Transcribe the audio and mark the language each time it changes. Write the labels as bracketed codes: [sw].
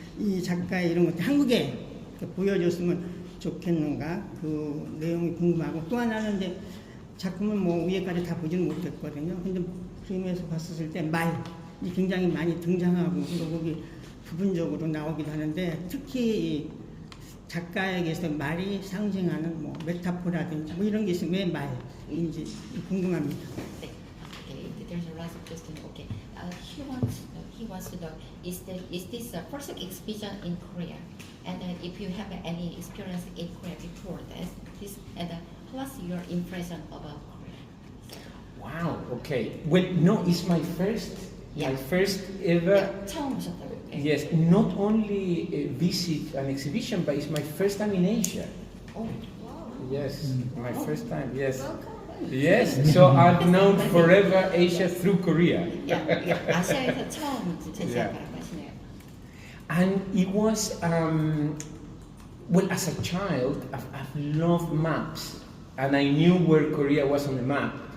[ko] 이 작가의 이런 것들 한국에 보여줬으면 좋겠는가 그 내용이 궁금하고 또 하나는 이제 작품은 위에까지 다 보지는 못했거든요. 근데 프레임에서 봤었을 때 말이 굉장히 많이 등장하고 그리고 거기 부분적으로 나오기도 하는데 특히 이 작가에게서 말이 상징하는 메타포라든지 이런 게 있으면 왜 말인지 궁금합니다. 네. [en] Okay, there's a last question. Okay, he wants to know is this the first exhibition in Korea? And if you have any experience in Korea before this, and what's your impression about Korea? Wow. Okay. Well, no, it's my first ever. [ko] 처음 오셨다고. [en] Yes, not only visit an exhibition, but it's my first time in Asia. Oh, Yes, my first time. Yes. Yes. So I've known forever Asia through Korea. [ko] 아시아에서 처음 제시하라고 하시네요. [en] And it was, well, as a child, I've loved maps, and I knew where Korea was on the map.